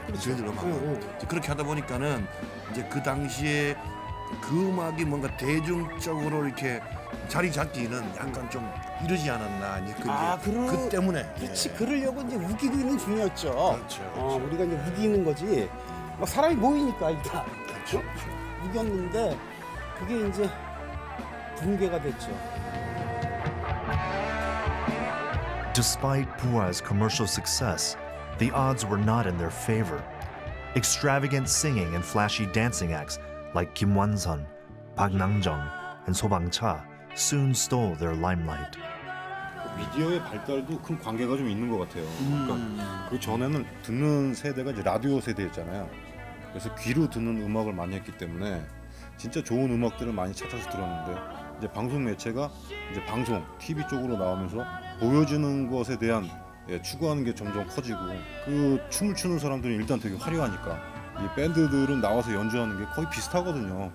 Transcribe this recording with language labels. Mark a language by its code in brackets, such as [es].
[ko] 저희들 음악은. 그렇게 하다 보니까는 이제 그 당시에 그 음악이 뭔가 대중적으로 이렇게 자리 잡기는 약간 좀 이르지 않았나. 이제 그 때문에. 그렇지. 그러려고 이제 우기고 있는 중이었죠. 그렇죠. 우리가 이제 우기는 거지. 막 사람이 모이니까 일단. 그렇죠. 우겼는데 그게 이제 붕괴가 됐죠. [en] Despite Pua's commercial success, the odds were not in their favor. Extravagant singing and flashy dancing acts like Kim Wan-sun, Park Nang-jung, and So Bang-cha soon stole their limelight. [ko] 미디어의 발달도 큰 관계가 좀 있는 것 같아요. 그러니까 그 전에는 듣는 세대가 이제 라디오 세대였잖아요. 그래서 귀로 듣는 음악을 많이 했기 때문에 진짜 좋은 음악들을 많이 찾아서 들었는데 이제 방송 매체가 이제 방송, TV 쪽으로 나오면서 보여주는 것에 대한 추구하는 게 점점 커지고 그 춤을 추는 사람들은 일단 되게 화려하니까 이 밴드들은 나와서 연주하는 게 거의 비슷하거든요.